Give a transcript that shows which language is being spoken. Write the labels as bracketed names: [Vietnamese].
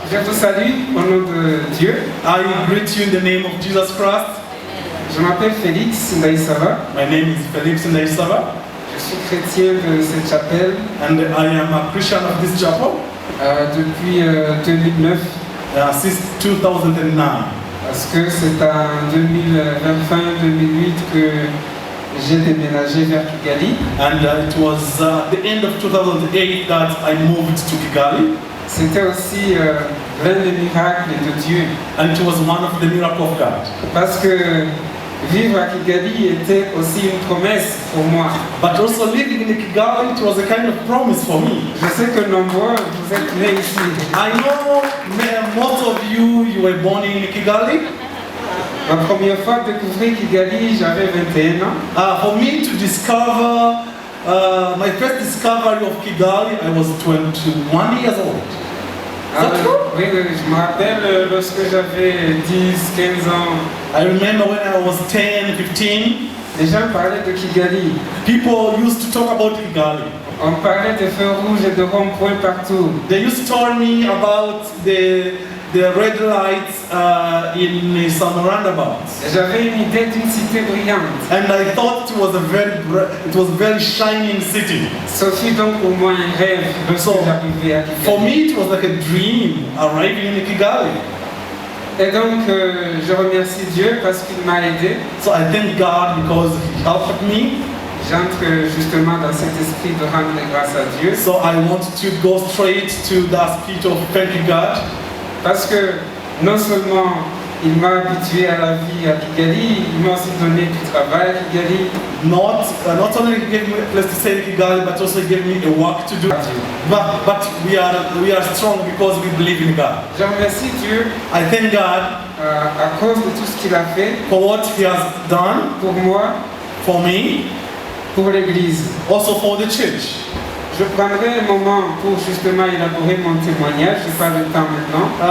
[French] Je vous salue au nom de Dieu. [English] I greet you in the name of Jesus Christ. [French] Je m'appelle Félix Ndaïsava. [English] My name is Felix Ndaïsava. [French] Je suis chrétien de cette chapelle [English] And I am a Christian of this chapel [French] depuis 2009. [English] Since 2009. [French] Parce que c'est en 2008 que j'ai déménagé vers Kigali. [English] And it was at the end of 2008 that I moved to Kigali. [French] C'était aussi l'un des miracles de Dieu. [English] And it was one of the miracles of God. [French] Parce que vivre à Kigali était aussi une promesse pour moi. [English] But also living in Kigali, it was a kind of promise for me. [French] Je sais que nombreux vous êtes nés ici. [English] I know most of you were born in Kigali. [French] Ma première fois de découvrir Kigali, j'avais 21 ans. [English] For me to discover, my first discovery of Kigali, I was 21 years old. [French] Oui, je me rappelle lorsque j'avais 10, 15 ans. [English] I remember when I was 10, 15. [French] Les gens parlaient de Kigali. [English] People used to talk about Kigali. [French] On parlait de feux rouges et de ronds-points partout. [English] They used to tell me about the red lights in some roundabouts. [French] J'avais une idée d'une cité brillante. [English] And I thought it was a very shining city. [French] Ce fut donc pour moi un rêve lorsque j'arrivais à Kigali. [English] For me, it was like a dream arriving in Kigali. [French] Et donc, je remercie Dieu parce qu'il m'a aidé. [English] So I thank God because He helped me. [French] J'entre justement dans cet esprit de rendre grâce à Dieu. [English] So I want to go straight to that spirit of thanking God. [French] Parce que non seulement il m'a habitué à la vie à Kigali, il m'a aussi donné du travail à Kigali. [English] Not only He gave me a place to stay in Kigali, but also He gave me a work to do. But we are strong because we believe in God. [French] Je remercie Dieu. [English] I thank God [French] à cause de tout ce qu'il a fait. [English] For what He has done. [French] Pour moi. [English] For me. [French] Pour l'Église. [English] Also for the church. [French] Je prendrai un moment pour justement élaborer mon témoignage. Je n'ai pas le temps maintenant.